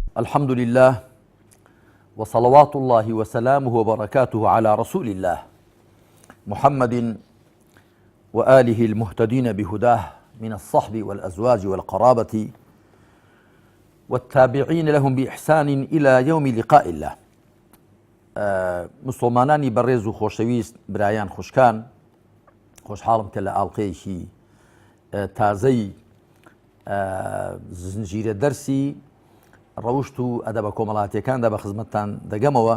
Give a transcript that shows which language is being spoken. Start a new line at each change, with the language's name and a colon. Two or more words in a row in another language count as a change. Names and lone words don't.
Arabic: الحمد لله وصلوات الله وسلامه وبركاته على رسول الله محمد وآله المهتدين بهداه من الصحب والأزواج والقرابة والتابعين لهم بإحسان إلى يوم لقاء الله.
Central Kurdish: مسلمانانی بەڕێز و خۆشەویست برایان خوشکان، خۆشحاڵم کە لە ئاڵقەیەکی تازەی زنجیرە دەرسی ڕەوشت و ئەدەبە کۆمەڵاتیەکاندا بە خزمەتتان دەگەمەوە.